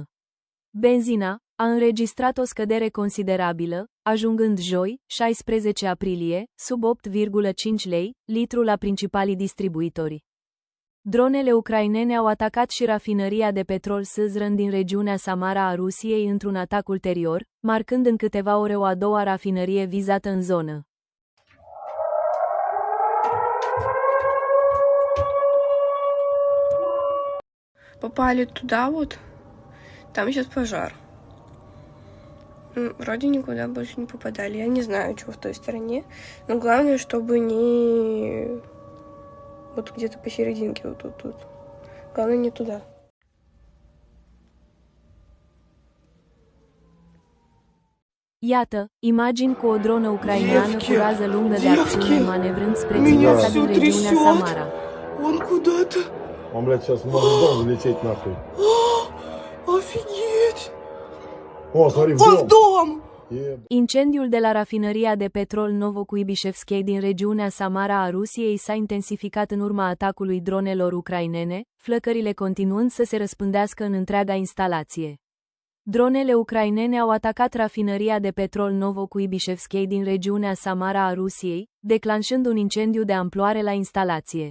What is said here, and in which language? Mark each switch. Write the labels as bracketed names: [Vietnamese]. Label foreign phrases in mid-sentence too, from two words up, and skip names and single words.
[Romanian] Benzina a înregistrat o scădere considerabilă, ajungând joi, 16 aprilie, sub 8,5 lei litru la principalii distribuitori. Dronele ucrainene au atacat și rafinăria de petrol Săzrăn din regiunea Samara a Rusiei într-un atac ulterior, marcând în câteva ore o a doua rafinărie vizată în zonă. [Russian] Попали туда вот, там сейчас пожар. Вроде никуда больше не попадали. Я не знаю, чего в той стороне. Но главное, чтобы не вот где-то посерединке, вот тут. Главное, не туда. [Romanian] Iată, imagini cu o dronă ucraineană cu rază lungă de acțiune manevrând spre ținuța din regiunea Samara. [Russian] Он куда-то. Он, блядь, сейчас может в дом залететь нахуй. Офигеть! О, смотри, в Он в дом! дом! [Romanian] Incendiul de la rafinăria de petrol Novokuibishevskei din regiunea Samara a Rusiei s-a intensificat în urma atacului dronelor ucrainene, flăcările continuând să se răspândească în întreaga instalație. Dronele ucrainene au atacat rafinăria de petrol Novokuibishevskei din regiunea Samara a Rusiei, declanșând un incendiu de amploare la instalație.